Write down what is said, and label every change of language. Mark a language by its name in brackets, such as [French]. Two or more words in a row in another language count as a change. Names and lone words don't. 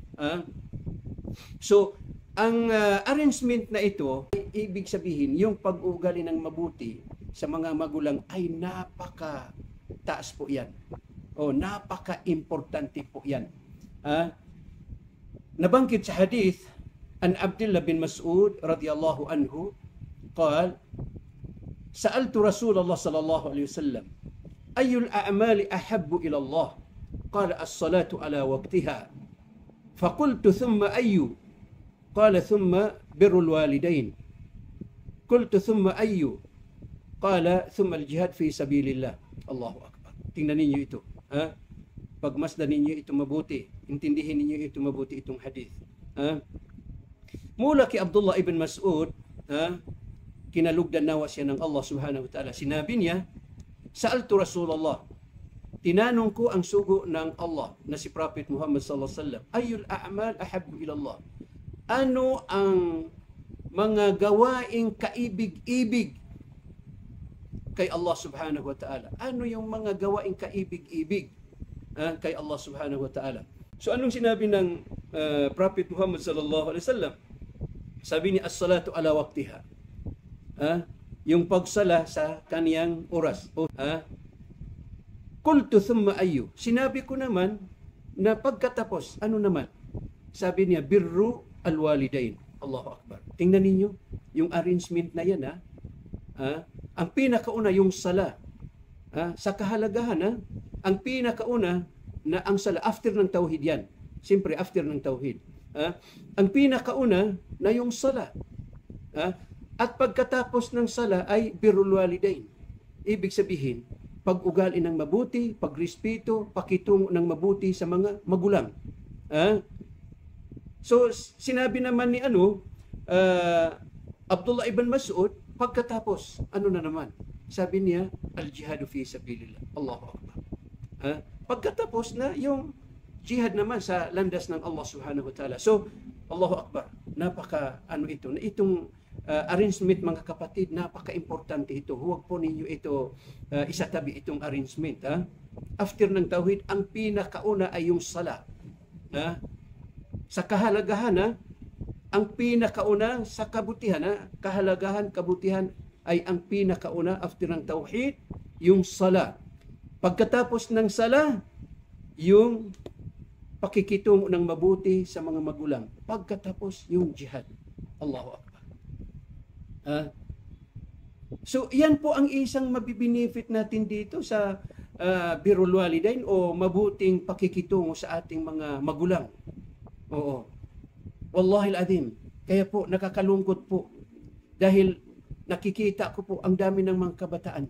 [Filipino] So, ang arrangement na ito, ibig sabihin, yung pag-uugali ng mabuti sa mga magulang ay napaka-taas po yan. Napaka-importante po yan. Nabanggit sa hadith, [Arabic] عن عبد الله بن مسعود رضي الله عنه, قال سألت رسول الله صلى الله عليه وسلم أي الأعمال أحب إلى الله قال الصلاة على وقتها فقلت ثم أي قال ثم بر الوالدين قلت ثم أي قال ثم الجهاد في سبيل الله. الله أكبر. [Filipino] Tingnan ninyo ito. Pagmasdan ninyo ito mabuti. Intindihin ninyo ito mabuti itong hadith. Mula kay Abdullah ibn Mas'ud, kinalugdan nawa siya ng Allah [Arabic] سبحانه وتعالى. [Filipino] Sinabi niya, [Arabic] سألت رسول الله, [Filipino] tinanong ko ang sugo ng Allah na si Prophet Muhammad [Arabic] صلى الله عليه وسلم, أي الأعمال أحب إلى الله? [Filipino] Ano ang mga gawaing kaibig-ibig kay Allah [Arabic] سبحانه وتعالى? [Filipino] Ano yung mga gawaing kaibig-ibig kay Allah [Arabic] سبحانه وتعالى? [Filipino] So anong sinabi ng Prophet Muhammad [Arabic] صلى الله عليه وسلم? [Filipino] Sabi niya, [Arabic] الصلاة على وقتها. [Filipino] Yung pagsala sa kaniyang oras. [Arabic] قلت ثم أي. [Filipino] Sinabi ko naman na pagkatapos, ano naman? Sabi niya, [Arabic] بر الوالدين. الله أكبر. [Filipino] Tingnan ninyo yung arrangement na yan. Ang pinakauna yung sala. Sa kahalagahan, ang pinakauna na ang sala, after ng tauhid yan. Siyempre, after ng tauhid. Ang pinakauna na yung sala. At pagkatapos ng sala ay [Arabic] بر الوالدين. [Filipino] Ibig sabihin, pag-ugali ng mabuti, pagrespeto, pakitungo ng mabuti sa mga magulang. So, sinabi naman ni Abdullah ibn Mas'ud, pagkatapos, ano na naman? Sabi niya, [Arabic] الجهاد في سبيل الله. الله أكبر. [Filipino] Pagkatapos na yung jihad naman sa landas ng Allah [Arabic] سبحانه وتعالى. So, الله أكبر. [Filipino] Napaka ano ito, na itong arrangement mga kapatid, napaka-importante ito. Huwag po ninyo ito isatabi itong arrangement. After ng tauhid, ang pinakauna ay yung sala. Sa kahalagahan, ang pinakauna sa kabutihan, kahalagahan, kabutihan ay ang pinakauna after ng tauhid, yung sala. Pagkatapos ng sala, yung pakikitungo ng mabuti sa mga magulang. Pagkatapos, yung jihad. [Arabic] الله أكبر. [Filipino] So, yan po ang isang mabibinefit natin dito sa [Arabic] بر الوالدين [Filipino] o mabuting pakikitungo sa ating mga magulang. Oo. [Arabic] والله العظيم. [Filipino] Kaya po, nakakalungkot po. Dahil nakikita ko po ang dami ng mga kabataan.